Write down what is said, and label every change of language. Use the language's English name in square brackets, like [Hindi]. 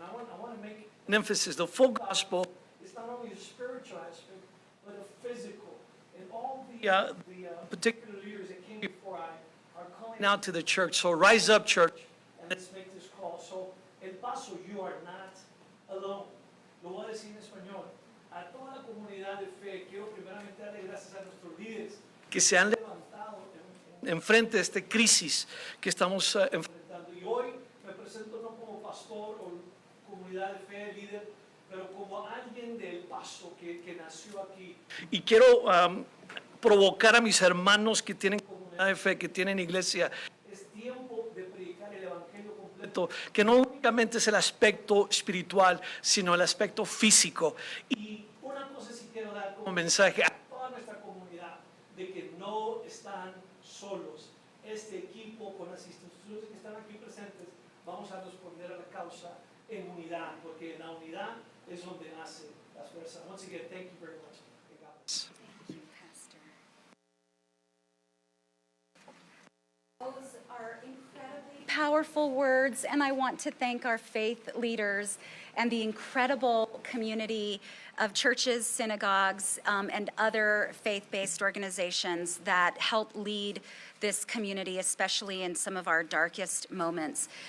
[English] And I want to make an emphasis. The full gospel is not only a spiritual aspect, but a physical. And all the particular leaders that came before I are calling out to the church. So rise up, church, and let's make this call. So, El Paso, you are not alone. [Spanish] Lo voy a decir en español. A toda la comunidad de fe, quiero primeramente darle gracias a nuestros líderes que se han levantado en frente de esta crisis que estamos enfrentando. Y hoy me presento no como pastor o comunidad de fe, líder, pero como alguien del Paso que nació aquí. Y quiero provocar a mis hermanos que tienen comunidad de fe, que tienen iglesia. Es tiempo de predicar el evangelio completo, que no únicamente es el aspecto espiritual, sino el aspecto físico. Y una cosa sí quiero dar como mensaje a toda nuestra comunidad, de que no están solos. Este equipo, con las instituciones que están aquí presentes, vamos a responder a la causa en unidad, porque en la unidad es donde nace la fuerza. [English] Once again, thank you very much. Thank you, Pastor. Those are incredibly powerful words, and I want to thank our faith leaders and the incredible community of churches, synagogues, and other faith-based organizations that help lead this community, especially in some of our darkest moments.